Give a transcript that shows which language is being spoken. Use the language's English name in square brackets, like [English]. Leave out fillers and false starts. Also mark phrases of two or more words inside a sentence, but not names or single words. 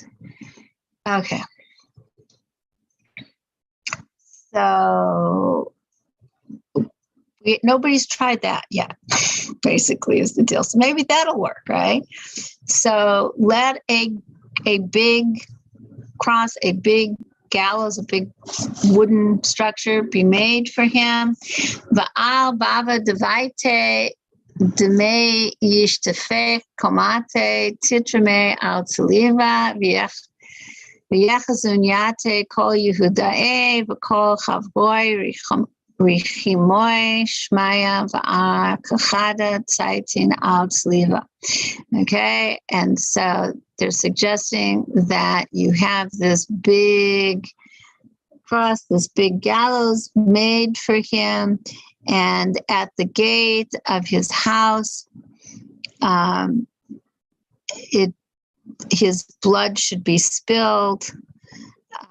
[English] Okay, so nobody's tried that yet. Basically, is the deal. So maybe that'll work, right? So let a big cross, a big gallows, a big wooden structure be made for him. [Aramaic] Va'al bava devaite deme yishtefech komate titrame al tzaliva v'yechazun yate kol Yehudae v'kol chavboi richimoy shmaya va'ar kachada tzaitin al tzaliva. [English] Okay, and so they're suggesting that you have this big cross, this big gallows made for him, and at the gate of his house, his blood should be spilled.